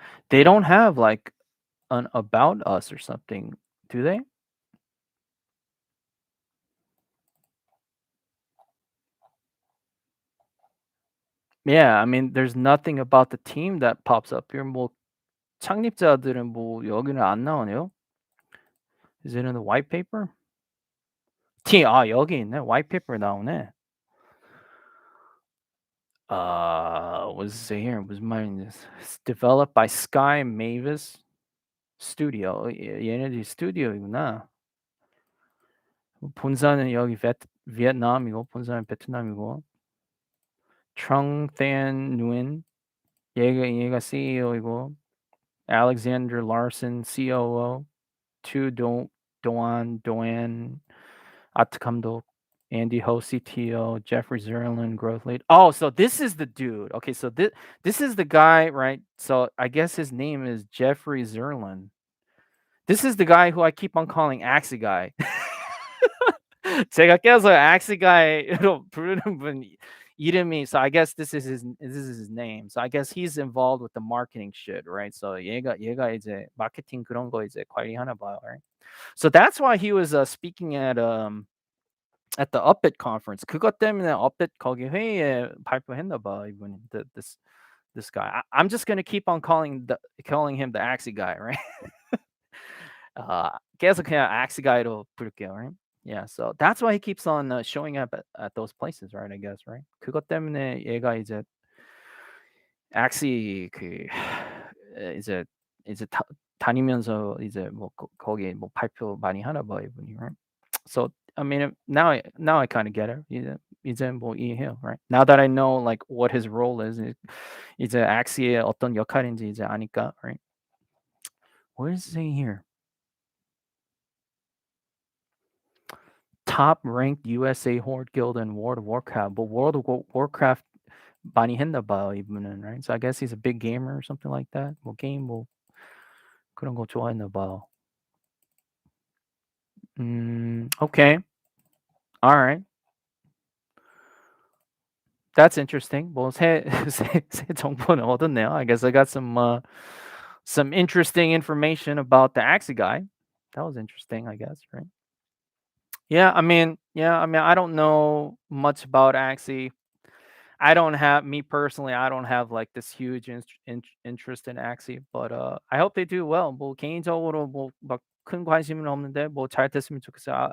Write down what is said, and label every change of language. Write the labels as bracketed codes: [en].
[en] They don't have like an about us or something, do they? Yeah, I mean, there's nothing about the team that pops up here. [ko] 뭐 창립자들은 뭐 여기는 안 나오네요. [en] Is it in the white paper? [ko] 여기 있네. white paper 나오네. [en] What does it say here? Was mine this? It's developed by Sky Mavis Studio. [ko] 얘네들이 스튜디오이구나. 본사는 여기 베트남이고 본사는 베트남이고. Trung Than Nguyen 얘가 CEO이고. Alexander Larson COO. Doan 아트 감독. [en] Andy Ho CTO. Jeffrey Zerlin growth lead. Oh, so this is the dude. Okay, so this is the guy, right? So I guess his name is Jeffrey Zerlin. This is the guy who I keep on calling Axie guy. [ko] 제가 계속 Axie guy로 부르는 분 이름이. [en] So I guess this is his name. So I guess he's involved with the marketing shit, right? [ko] So 얘가 이제 마케팅 그런 거 이제 관리하나 봐요, right? [en] So that's why he was speaking at the Upbit conference. [ko] 그것 때문에 Upbit 거기 회의에 발표했나 봐 이분이. [en] This guy. I'm just gonna keep on calling him the Axie guy, right? [ko] 계속 그냥 Axie guy로 부를게요, right? [en] Yeah, so that's why he keeps on showing up at those places, right? I guess, right? [ko] 그것 때문에 얘가 이제 Axie 그 이제 다니면서 이제 뭐 거기 뭐 발표 많이 하나 봐 이분이, right? [en] So I mean, now I kind of get it. [ko] 이제 뭐 이해해요, right? [en] Now that I know like what his role is, [ko] 이제 Axie의 어떤 역할인지 이제 아니까, [en] right? What is it saying here? Top ranked USA Horde Guild in World of Warcraft. But World of Warcraft [ko] 많이 했나 봐요, 이분은, [en] right? So I guess he's a big gamer or something like that. [ko] 뭐 게임 뭐 그런 거 좋아했나 봐요. [en] Okay. All right. That's interesting. [ko] 뭐 새 정보는 얻었네요. [en] I guess I got some interesting information about the Axie guy. That was interesting, I guess, right? Yeah, I mean, I don't know much about Axie. Me personally, I don't have like this huge interest in Axie, but I hope they do well. [ko] 뭐 개인적으로 뭐 막 큰 관심은 없는데 뭐 잘 됐으면 좋겠어요.